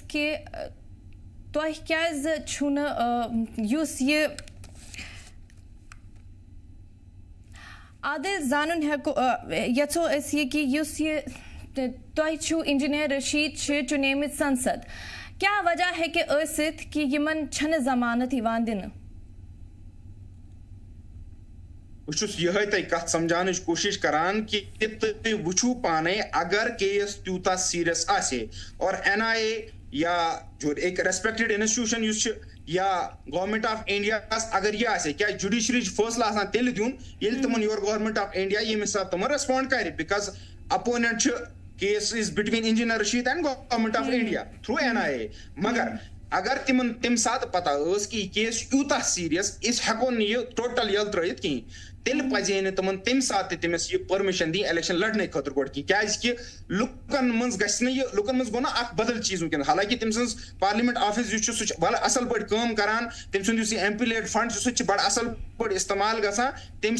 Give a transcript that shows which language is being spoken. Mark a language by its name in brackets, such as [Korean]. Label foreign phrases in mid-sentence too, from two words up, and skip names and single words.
[Kashmiri] کہ تۄہہِ کیازِ چھُنہٕ یُس یہِ عادل زانُن ہٮ۪کو یژھو أسۍ یہِ کہ یُس یہِ تۄہہِ چھُو انجینئر رشید چھِ چُنیمٕتۍ سنسد کیٛاہ وجہ ہیٚکہِ ٲسِتھ کہ یِمن چھنہٕ ضمانت یِوان دِنہٕ بہٕ چھُس یِہے تۄہہِ کتھ سمجھاونٕچ کوٗشش کران کہ تُہۍ وٕچھِو پانے اگر کیس تیوٗتاہ سیریس آسہِ اور این آئی اے یا [Urdu] جو ایک [English] respected institution [Kashmiri] یُس چھُ یا [English] Government of India [Kashmiri] اگر یہ آسہِ کیا جوڈیشری فٲصلہٕ آسان تیٚلہِ دیُن ییٚلہِ تِمن یورٕ [English] Government of India [Kashmiri] ییٚمہِ حساب تِمن ریسپونڈ کرِ [English] because opponent [Kashmiri] چھُ [English] case is between engineer Rashid and government of India through NIA [Kashmiri] مگر اگر تمن تم سات پتہ ٲس کہ یہ کیس یوٗتاہ سیریس أسۍ ہٮ۪کو نہٕ یہِ ٹوٹل یلہٕ ترٲیِتھ کِہیٖنۍ تیٚلہِ پزِ نہٕ تمن تمہِ ساتہٕ تہِ تٔمِس یہِ پٔرمِشن دِنۍ الیکشن لڑنہٕ خٲطرٕ گۄڈٕ کینٛہہ کیازکہِ لُکن منٛز گژھِ نہٕ یہِ لُکن منٛز گوٚو نہ اکھ بدل چیٖز ونکیٚن حالانکہِ تٔمۍ سٕنٛز [English] parliament office [Kashmiri] یُس چھُ سُہ چھُ بڑٕ اصل پٲٹھۍ کٲم کران تٔمۍ سُنٛد یُس یہِ [English] MP LAD fund [Kashmiri] چھُ سُہ تہِ چھُ بڑٕ اصل پٲٹھۍ استعمال گژھان تٔمۍ